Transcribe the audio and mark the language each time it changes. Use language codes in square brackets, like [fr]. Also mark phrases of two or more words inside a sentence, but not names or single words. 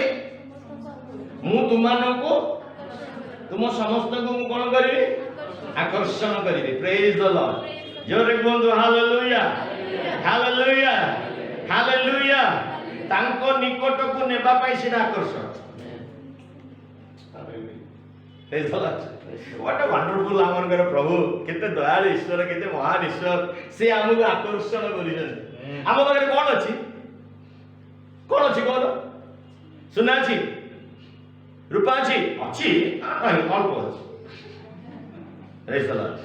[or] ମୁଁ ତୁମମାନଙ୍କୁ, ତୁମ ସମସ୍ତଙ୍କୁ ମୁଁ କଣ କରିବି? ଆକର୍ଷଣ କରିବି। [en] praise the Lord. [or] ଜୋରେ କୁହନ୍ତୁ ହାଲେଲୁୟା, ହାଲେଲୁୟା, ହାଲେଲୁୟା। ତାଙ୍କ ନିକଟକୁ ନେବା ପାଇଁ ସେଟା ଆକର୍ଷଣ। [en] Praise the Lord. What a wonderful [or] ଆମର ପ୍ରଭୁ, କେତେ ଦୟାଳୁ ଈଶ୍ୱର, କେତେ ମହାନ ଈଶ୍ୱର। ସେ ଆମକୁ ଆକର୍ଷଣ କରିଛନ୍ତି। ଆମ ପାଖରେ କଣ ଅଛି? କଣ ଅଛି କହୁନ? ସୁନା ଅଛି, ରୂପା ଅଛି? ଅଛି, ଅଳ୍ପ ଅଛି। [en] praise the Lord.